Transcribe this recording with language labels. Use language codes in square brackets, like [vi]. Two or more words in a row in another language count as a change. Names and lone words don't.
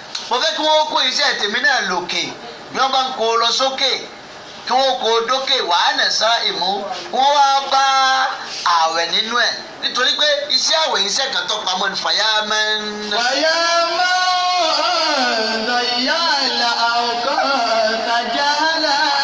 [yo] Mo fẹ́ kí wọ́n kó iṣẹ́ tèmi náà lókè. Bí wọ́n bá ń kó lọ sókè, kí wọ́n kó dókè [ar] وأنا صائم. [yo] Wọ́n wá bá ààwẹ̀ nínú ẹ̀. Nítorí pé iṣẹ́ àwẹ̀ iṣẹ́ kan tó pamọ́ ní [ar] فيا من. فيا من ضيع الأوقات جهلا